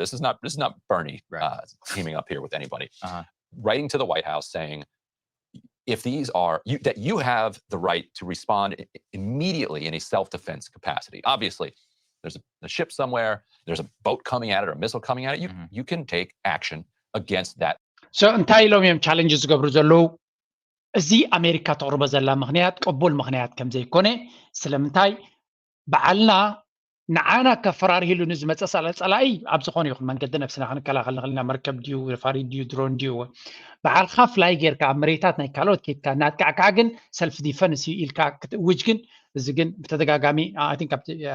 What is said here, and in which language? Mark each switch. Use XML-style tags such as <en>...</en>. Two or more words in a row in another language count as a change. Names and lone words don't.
<en>This is not Bernie teaming up here with anybody. Writing to the White House saying, if these are that you have the right to respond immediately in a self-defense capacity. Obviously, there's a ship somewhere, there's a boat coming at it or a missile coming at it, you can take action against that.</en> <ti>እንታይ ኢሎም እዮም ቻሌንጅ ዝገብሩ ዘለዉ እዚ ኣሜሪካ ተቕርቦ ዘላ ምክንያት ቅቡል ምክንያት ከም ዘይኮነ ስለምንታይ በዓልና ንዓና ከፈራርሂሉ ንዝመፀ ፀላኢ ኣብ ዝኾነ ይኹን መንገዲ ነፍስና ክንከላኸል ንኽእል ኢና መርከብ ድዩ ፋሪድ ድዩ ድሮን ድዩ በዓልካ ፍላይ ጌርካ ኣብ መሬታት ናይ ካልኦት ኬድካ እናጥቃዕካ ግን</ti> <en>self defense</en> <ti>ኢልካ ክትእውጅ ግን እዚ ግን ብተደጋጋሚ ቲንክ ኣብቲ</ti>